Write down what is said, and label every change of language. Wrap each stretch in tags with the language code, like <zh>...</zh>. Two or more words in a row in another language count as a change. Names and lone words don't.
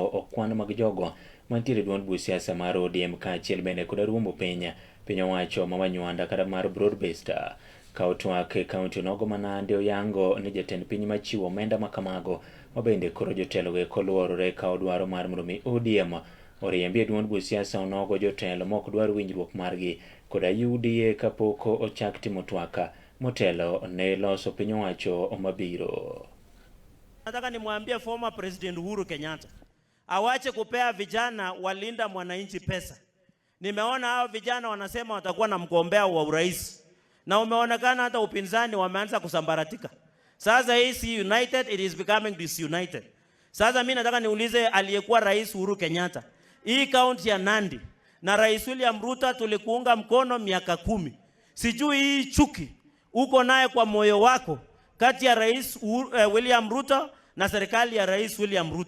<luo>okwan mag jogo mantiere duond buch siasa mar ODM kaachiel bende koda ruombo piny owacho ma Wanywanda kata mar</luo> <en>broad based</en> <luo>kao twak e kaunti nogo ma Nandi oyango ni jatend piny machiwo omenda makamago mabende koro jotelo go koluorore kao dwaro mar mondo mi ODM oriembi e duond buch siasa onogo jotelo mok dwar winjruok margi koda UDA kapok ochak timo twaka motelo ne loso piny owacho mabiro.</luo> <sw>Nataka nimwambie</sw> <en>former President</en> <sw>Uhuru Kenyatta awache kupea vijana walinda mwananchi pesa. Nimeona hao vijana wanasema watakuwa na mgombea wa urais, na umeonekana hata upinzani wameanza kusambaratika. Sasa hii si united,</sw> <en>it is becoming disunited.</en> <sw>Sasa mimi nataka niulize aliyekuwa rais Uhuru Kenyatta, hii kaunti ya Nandi na Rais William Ruto tulikuunga mkono miaka 10. Sijui hii chuki uko naye kwa moyo wako kati ya Rais William Ruto na serikali ya Rais William Ruto.</sw>